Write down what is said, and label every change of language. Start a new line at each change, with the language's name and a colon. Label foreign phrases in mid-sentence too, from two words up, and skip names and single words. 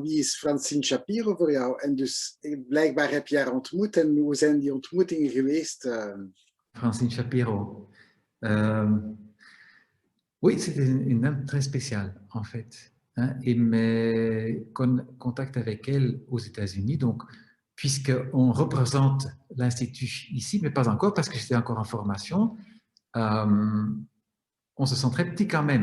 Dutch: is Francine Shapiro voor jou. En dus blijkbaar heb je haar ontmoet. En hoe zijn die ontmoetingen geweest? Francine Shapiro.
French: Oui, c'était une dame très spéciale, en fait. Hein, et mes contacts avec elle aux États-Unis, donc, puisqu'on représente l'Institut ici, mais pas encore, parce que j'étais encore en formation, on se sent très petit quand même.